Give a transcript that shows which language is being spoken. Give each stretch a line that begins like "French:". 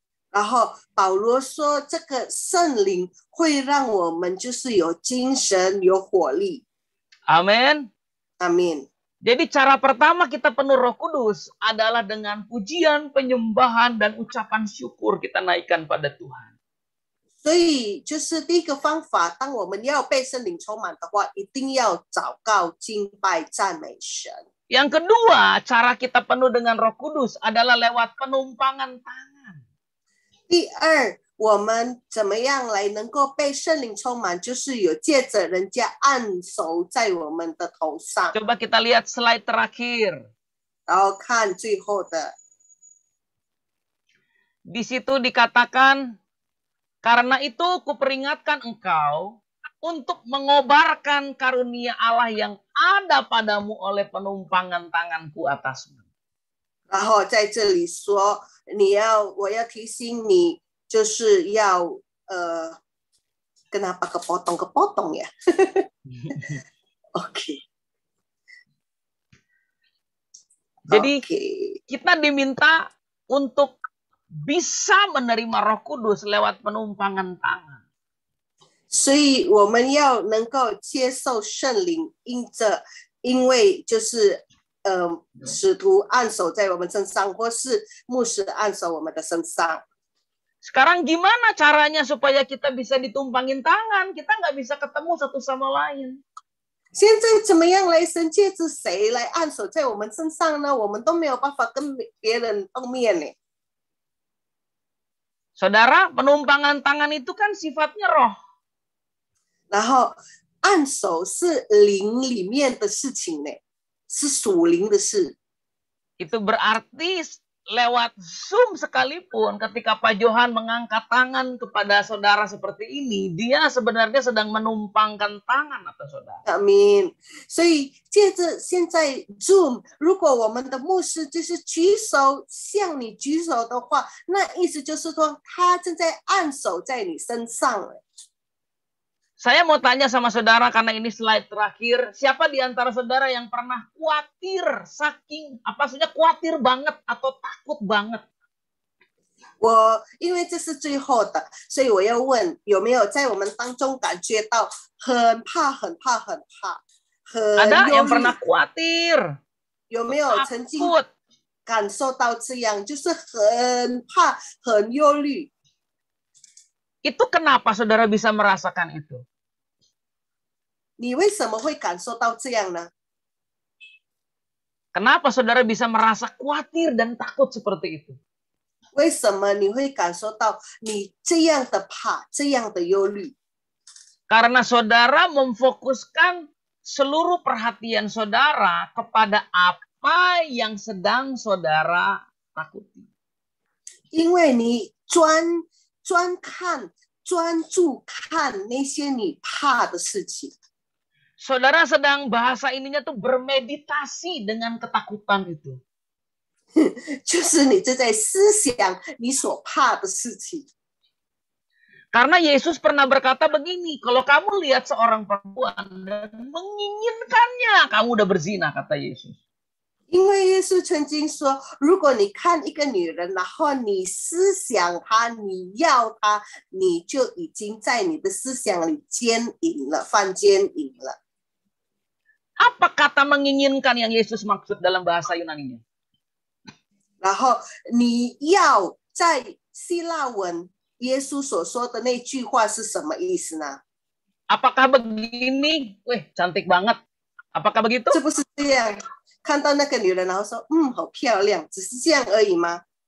Chinese: 然后保罗说，这个圣灵会让我们就是有精神、有火力。
Indonesian: Amin. Amin. Jadi cara pertama kita penuh Roh Kudus adalah dengan pujian, penyembahan, dan ucapan syukur kita naikkan pada Tuhan.
Chinese: 所以就是第一个方法，当我们要被圣灵充满的话，一定要祷告、敬拜、赞美神。
Indonesian: Yang kedua, cara kita penuh dengan Roh Kudus adalah lewat penumpangan tangan.
Chinese: 第二，我们怎么样来能够被圣灵充满？就是有借着人家按手在我们的头上。
Indonesian: Coba kita lihat slide terakhir.
Chinese: 然后看最后的，
Indonesian: Di situ dikatakan, karena itu kuperingatkan engkau untuk mengobarkan karunia Allah yang ada padamu oleh penumpangan tanganku atasmu.
Chinese: 然后在这里说，我要提醒你，就是要
Indonesian: Kenapa kepotong-kepotong ya? Oke. Jadi Oke. kita diminta untuk bisa menerima Roh Kudus lewat penumpangan tangan.
Chinese: 所以我们要能够接受圣灵，因为就是使徒按手在我们身上，或是牧师按手我们的身上。
Indonesian: Sekarang gimana caranya supaya kita bisa ditumpangin tangan? Kita nggak bisa ketemu satu sama lain.
Chinese: 现在怎么样来？神借着谁来按手在我们身上呢？我们都没有办法跟别人碰面呢。
Indonesian: Saudara, penumpangan tangan itu kan sifatnya roh.
Chinese: 然后按手是灵里面的事情呢，是属灵的事。
Indonesian: Itu berarti lewat Zoom sekalipun ketika Pak Johan mengangkat tangan kepada saudara seperti ini, dia sebenarnya sedang menumpangkan tangan atas saudara.
Chinese: 阿明，所以借着现在 Zoom， 如果我们的牧师就是举手向你举手的话，那意思就是说他正在按手在你身上了。
Indonesian: Saya mau tanya sama saudara karena ini slide terakhir. Siapa di antara saudara yang pernah khawatir maksudnya khawatir banget atau takut banget?
Chinese: 因为这是最后的，所以我要问有没有在我们当中感觉到很怕、很怕、很怕、很
Indonesian: Ada
Chinese: 忧
Indonesian: yang
Chinese: 虑？
Indonesian: pernah khawatir,
Chinese: 有没有曾经
Indonesian: takut?
Chinese: 感受到这样，就是很怕、很忧虑？
Indonesian: Itu kenapa saudara bisa merasakan itu?
Chinese: 你为什么会感受到这样呢？
Indonesian: Kenapa saudara bisa merasa khawatir dan takut seperti itu?
Chinese: 为什么你会感受到你这样的怕、这样的忧虑？
Indonesian: Karena saudara memfokuskan seluruh perhatian saudara kepada apa yang sedang saudara takuti.
Chinese: 因为你专注看那些你怕的事情。
Indonesian: Saudara sedang bahasa ininya tuh bermeditasi dengan ketakutan itu.
Chinese: 就是你正在思想你所怕的事情。
Indonesian: Karena Yesus pernah berkata begini, kalau kamu lihat seorang perempuan dan menginginkannya, kamu udah berzina, kata Yesus.
Chinese: 因为耶稣曾经说，如果你看一个女人，然后你思想她，你要她，你就已经在你的思想里奸淫了，犯奸淫了。
Indonesian: Apa kata menginginkan yang Yesus maksud dalam bahasa Yunaninya?
Chinese: 然后你要在希腊文耶稣所说的那句话是什么意思呢？
Indonesian: Apakah begini? Wih, cantik banget. Apakah begitu?
Chinese: 这不是这样，看到那个女人，然后说，好漂亮，只是这样而已吗？